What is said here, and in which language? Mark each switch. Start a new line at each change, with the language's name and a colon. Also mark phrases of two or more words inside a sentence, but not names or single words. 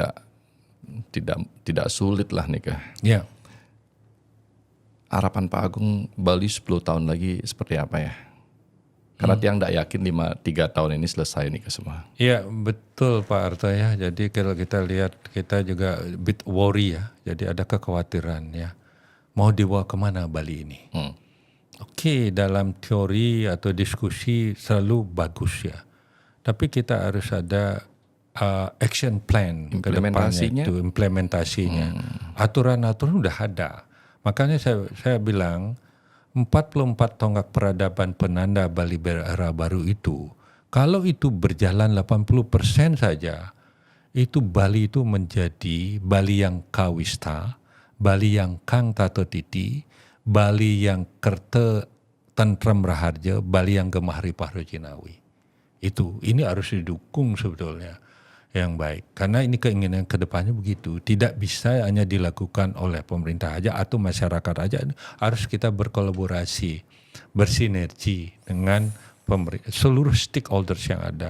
Indonesian: tidak sulit lah nih Harapan Pak Agung Bali 10 tahun lagi seperti apa ya? Karena tiang tidak yakin 3 tahun ini selesai nih semua. Iya betul Pak Arto ya. Jadi kalau kita lihat, kita juga
English: bit worry
Indonesian: ya. Jadi ada kekhawatiran ya. Mau dibawa kemana Bali ini? Oke, dalam teori atau diskusi selalu bagus ya. Tapi kita harus ada
English: action plan
Indonesian: implementasinya. Implementasinya. Aturan-aturan udah ada. Makanya saya bilang 44 tonggak peradaban penanda Bali era baru itu, kalau itu berjalan 80% saja, itu Bali itu menjadi Bali yang kawista, Bali yang kang tato titi, Bali yang
Javanese: kerte tentrem raharja,
Indonesian: Bali yang
Javanese: gemah ripah rojinawi.
Indonesian: Ini harus didukung sebetulnya yang baik. Karena ini keinginan kedepannya begitu. Tidak bisa hanya dilakukan oleh pemerintah aja atau masyarakat aja. Harus kita berkolaborasi, bersinergi dengan seluruh stakeholders yang ada.